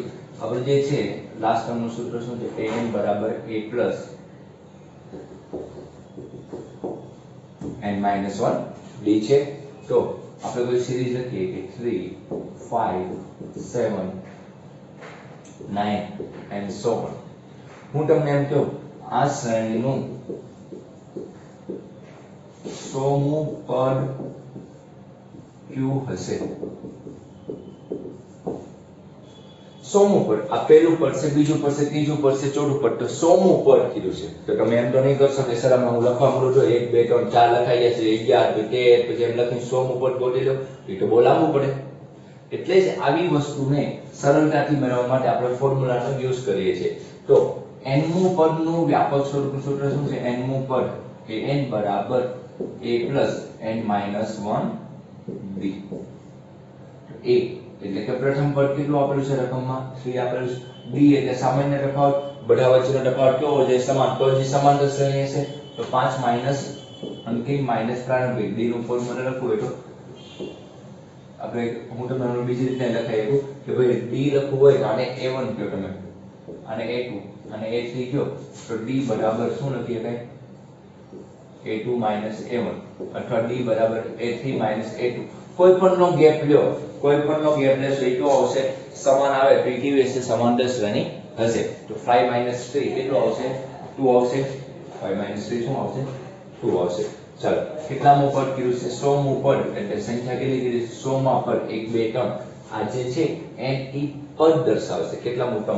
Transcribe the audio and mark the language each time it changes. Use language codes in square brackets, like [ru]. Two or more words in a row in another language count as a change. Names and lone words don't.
[gu] આપણે જે છે લાસ્ટ ટર્મનું સૂત્ર શું છે? an બરાબર [en] a plus n minus 1 d [gu] છે. તો આપણે કોઈ સિરીઝ લખીએ કે 3 5 7 9 [en] and so on. [gu] હું તમને એમ કહું આ શ્રેણીનું 100મું પદ કયું હશે? 100મું પદ. આ પહેલું પદ છે, બીજું પદ છે, ત્રીજું પદ છે, ચોથું પદ. તો 100મું પદ કીધું છે. તો તમે એમ તો નહીં કરશો કે સર આમાં હું લખવા મળું છું 1 2 3 4 લખાઈ જશે 11 13 પછી એમ લખીને 100મું પદ બોલી લો, એ તો બોલાવવું પડે. એટલે જ આવી વસ્તુને સરળતાથી મેળવવા માટે આપણે ફોર્મ્યુલાનો યુઝ કરીએ છીએ. તો n-મું પદનું વ્યાપક સ્વરૂપનું સૂત્ર શું છે? n-મું પદ એ n બરાબર [en] a plus n minus 1 d. [gu] a એટલે કે પ્રથમ પદ કેટલું આપેલું છે રકમમાં? 3 આપેલું છે. d એટલે સામાન્ય તફાવત, બધા વચ્ચેનો તફાવત કેવો હોય? સમાન. તો જે સમાંતર શ્રેણી હશે તો 5 માઈનસ અંતિમ માઈનસ પ્રારંભિક. d નું ફોર્મ્યુલા લખવું હોય તો આપણે હું તમને બીજી રીતે લખાઈ શકું કે ભાઈ d લખવું હોય તો આને a1 કહો તમે, આને a2 અને a3 કહો તો d બરાબર શું લખી શકાય? [en] a2 minus a1 [gu] અથવા d બરાબર [en] a3 minus a2. [gu] કોઈ પણનો ગેપ લ્યો, કોઈ પણનો ગેપ લેશો એ કેવો આવશે? સમાન આવે તો એ કેવી હશે? સમાંતર શ્રેણી હશે. તો 5 minus 3 કેટલો આવશે? 2 આવશે. 5 minus 3 શું આવશે? 2 આવશે. ચાલો કેટલામું પદ કીધું છે? 100મું પદ. એટલે સંખ્યા કેટલી કીધી? 100માં પદ 1 2 3. આ જે છે n ઈ પદ દર્શાવશે. કેટલામું પદ?